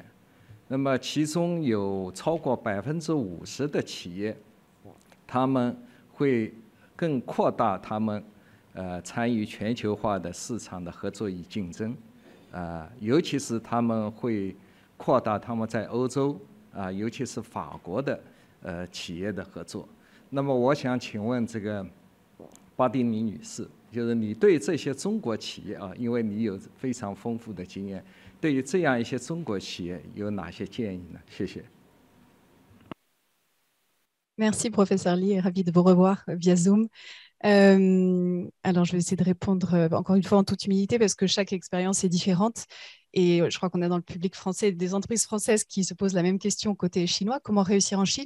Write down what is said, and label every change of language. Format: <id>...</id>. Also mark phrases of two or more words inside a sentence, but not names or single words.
<zh>那么其中有超过50%的企业，他们会更扩大他们参与全球化的市场的合作与竞争，尤其是他们会扩大他们在欧洲尤其是法国的企业的合作。那么我想请问这个巴蒂尼女士，就是你对这些中国企业因为你有非常丰富的经验，对于这样一些中国企业有哪些建议呢？谢谢。</zh> <fr>Merci, professeur Li, ravi de vous revoir via Zoom. Alors, je vais essayer de répondre encore une fois en toute humilité parce que chaque expérience est différente. Et je crois qu'on a dans le public français des entreprises françaises qui se posent la même question côté chinois, comment réussir en Chine.</fr>